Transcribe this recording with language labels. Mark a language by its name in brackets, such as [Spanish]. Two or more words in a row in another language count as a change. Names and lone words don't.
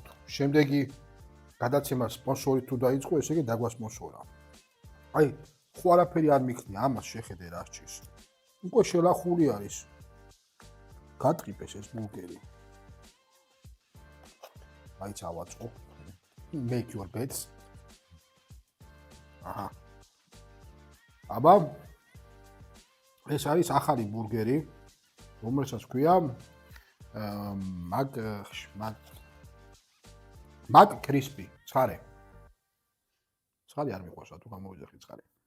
[Georgian] შემდეგი გადაცემა სპონსორი თუ დაიწყო, ესე იგი დაგვასპონსორა. აი, ხო არაფერი არ მიქნია, ამას შეხედე რა სჭირს. უკვე შელახული არის. გატყიპეს ეს ბურგერი. აი წავაწყო. [English] Make your bets. [Georgian] აჰა. აბა ეს არის ახალი ბურგერი, რომელსაც ქვია მაგ კრისპი, ცხარე. ცხარე არ მიყვარს, თუ გამოვიძახი ცხარე.